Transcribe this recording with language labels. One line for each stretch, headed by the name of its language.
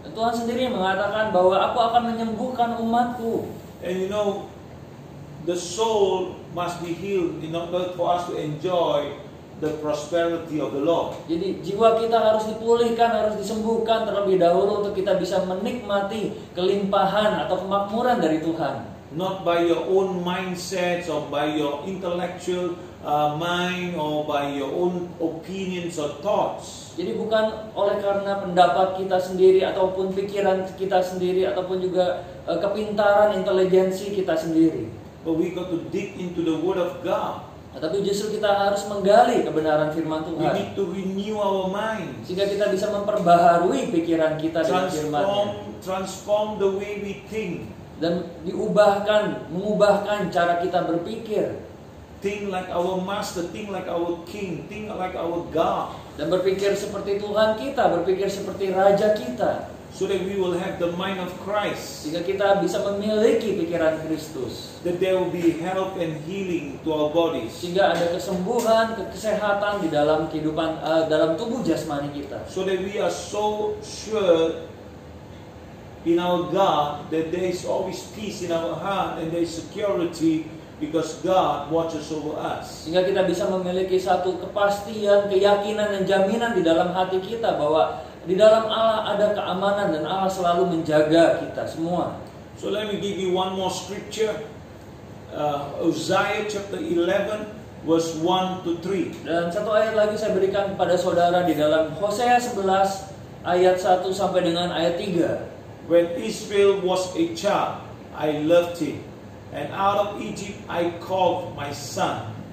Indonesian: Tuhan sendiri mengatakan bahwa aku akan menyembuhkan umatku.
English: And you know, the soul must be healed in order for us to enjoy the prosperity of the Lord.
Indonesian: Jadi jiwa kita harus dipulihkan, harus disembuhkan terlebih dahulu untuk kita bisa menikmati kelimpahan atau kemakmuran dari Tuhan.
English: Not by your own mindsets or by your intellectual mind or by your own opinions or thoughts.
Indonesian: Jadi bukan oleh karena pendapat kita sendiri ataupun pikiran kita sendiri ataupun juga kepintaran intelijensi kita sendiri.
English: But we got to dig into the Word of God.
Indonesian: Tapi justru kita harus menggali kebenaran firman
English: We
Indonesian: Tuhan.
English: need to renew our minds.
Indonesian: Sehingga kita bisa memperbaharui pikiran kita dengan firman-Nya.
English: Transform the way we think.
Indonesian: Dan mengubahkan cara kita berpikir.
English: Think like our master, think like our king, think like our God.
Indonesian: Dan berpikir seperti Tuhan kita, berpikir seperti Raja kita.
English: So that we will have the mind of Christ.
Indonesian: Sehingga kita bisa memiliki pikiran Kristus.
English: That there will be health and healing to our bodies.
Indonesian: Sehingga ada kesembuhan, kesehatan di dalam kehidupan, dalam tubuh jasmani kita.
English: So that we are so sure in our God that there is always peace in our heart and there is security because God watches over us.
Indonesian: Sehingga kita bisa memiliki satu kepastian, keyakinan dan jaminan di dalam hati kita bahwa di dalam Allah ada keamanan dan Allah selalu menjaga kita semua.
English: So let me give you one more scripture. Hosea chapter 11 verse 1 to 3.
Indonesian: Dan satu ayat lagi saya berikan kepada saudara di dalam Hosea 11 ayat 1 sampai dengan ayat 3.
English: When Israel was a child, I loved him, and out of Egypt I called my son.